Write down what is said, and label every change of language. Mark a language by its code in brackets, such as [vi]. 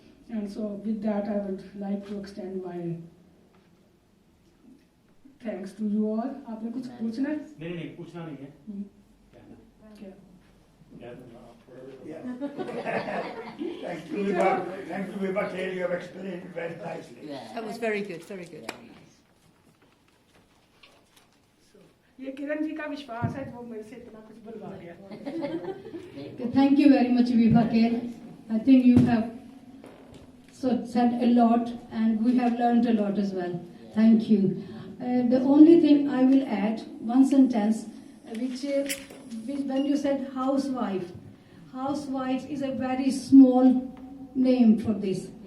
[en] And so with that I would like to extend my thanks to you all. [hi] आपने कुछ पूछना है? नहीं पूछना नहीं है क्या? [en] Yeah. Thank you, Vibha. Thank you, Vibha. You have explained it very nicely. That was very good, very good. [hi] ये किरण जी का विश्वास है वो मेरे से इतना कुछ बुलवा गया. [en] Thank you very much, Vibha Kher. I think you have said a lot and we have learned a lot as well. Thank you. The only thing I will add, one sentence, which when you said housewife, housewife is a very small name for this.